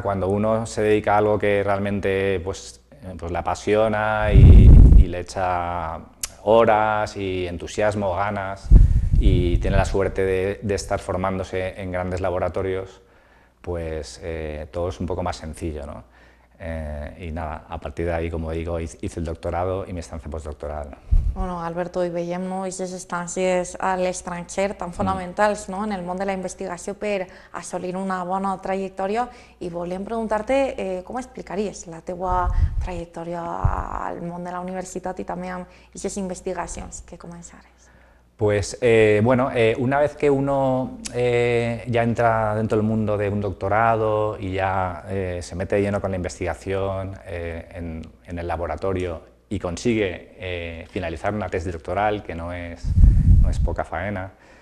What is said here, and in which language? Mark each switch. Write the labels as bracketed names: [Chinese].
[Spanish] Cuando uno se dedica a algo que realmente pues le apasiona y le echa horas y entusiasmo, ganas y tiene la suerte de estar formándose en grandes laboratorios, pues todo es un poco más sencillo, ¿no? Y nada, a partir de ahí, como digo, hice el doctorado y mi estancia postdoctoral. [Catalan] Bueno, Alberto, i veiem aquestes estàncies a l'estranger tan fonamentals en el món de la investigació per assolir una bona trajectòria i volem preguntar-te com explicaries la teua trajectòria al món de la universitat i també amb aquestes investigacions que començares. [Spanish] Pues bueno, una vez que uno ya entra dentro del mundo de un doctorado y ya se mete de lleno con la investigación en el laboratorio y consigue finalizar una tesis doctoral, que no es poca faena,